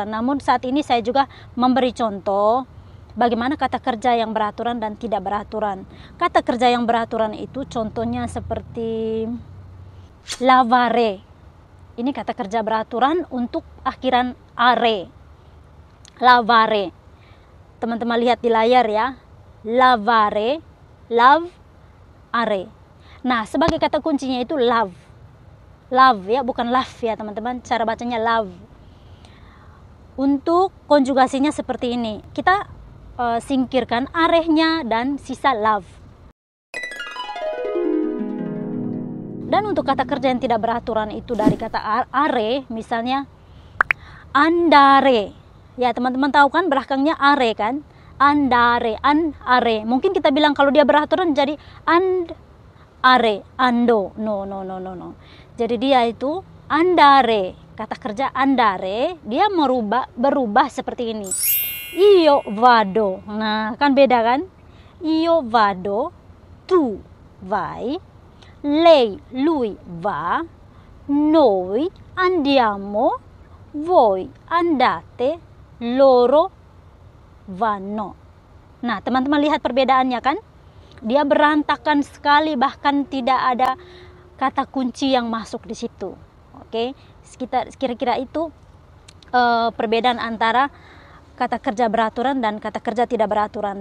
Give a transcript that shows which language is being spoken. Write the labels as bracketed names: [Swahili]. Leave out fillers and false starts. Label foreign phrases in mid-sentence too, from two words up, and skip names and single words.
[Indonesian] Namun saat ini saya juga memberi contoh bagaimana kata kerja yang beraturan dan tidak beraturan. Kata kerja yang beraturan itu contohnya seperti lavare. Ini kata kerja beraturan untuk akhiran are. [Italian] Lavare. [Indonesian] Teman-teman lihat di layar ya. [Italian] Lavare, love, are. [Indonesian] Nah, sebagai kata kuncinya itu love. Love ya, bukan love ya teman-teman. Cara bacanya love. Untuk konjugasinya seperti ini. Kita singkirkan arehnya dan sisa love. Dan untuk kata kerja yang tidak beraturan itu dari kata are, misalnya andare. Ya, teman-teman tahu kan belakangnya are kan? [Italian] Andare, are. [Indonesian] Mungkin kita bilang kalau dia beraturan jadi [Italian] are, ando. [Indonesian] No. Jadi dia itu andare. Kata kerja andare, dia berubah seperti ini. [Italian] Io vado. [Indonesian] Nah, kan beda kan? [Italian] Io vado, tu vai. Lui va, noi andiamo, voi andate, loro vanno. [Indonesian] Nah, teman-teman lihat perbedaannya kan? Dia berantakan sekali, bahkan tidak ada kata kunci yang masuk di situ. Oke, kira-kira itu perbedaan antara kata kerja beraturan dan kata kerja tidak beraturan.